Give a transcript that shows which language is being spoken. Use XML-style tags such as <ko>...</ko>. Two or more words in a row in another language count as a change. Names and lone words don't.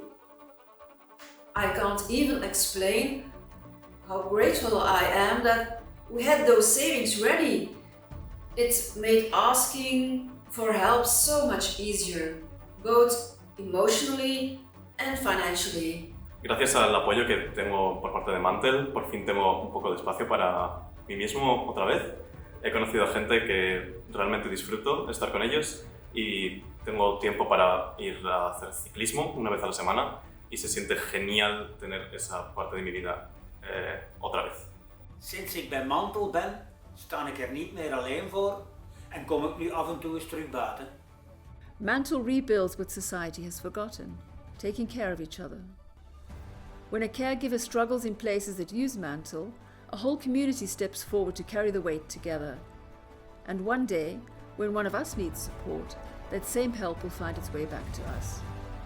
<en>I can't even explain how grateful I am that we had those savings ready. It made asking for help so much easier, both emotionally and financially.</en> <es>Gracias al apoyo que tengo por parte de Mantel, por fin tengo un poco de espacio para mí mismo otra vez. He conocido a gente que realmente disfruto estar con ellos y tengo tiempo para ir a hacer ciclismo una vez a la semana y se siente genial tener esa parte de mi vida otra vez.</es> <nl>Sinds ik bij Mantel ben, sta ik er niet meer alleen voor en kom ik nu af en toe eens terug buiten.</nl> <en>Mantle rebuilds what society has forgotten, taking care of each other. When a caregiver struggles in places that use Mantle, a whole community steps forward to carry the weight together. And one day, when one of us needs support, that same help will find its way back to us.</en>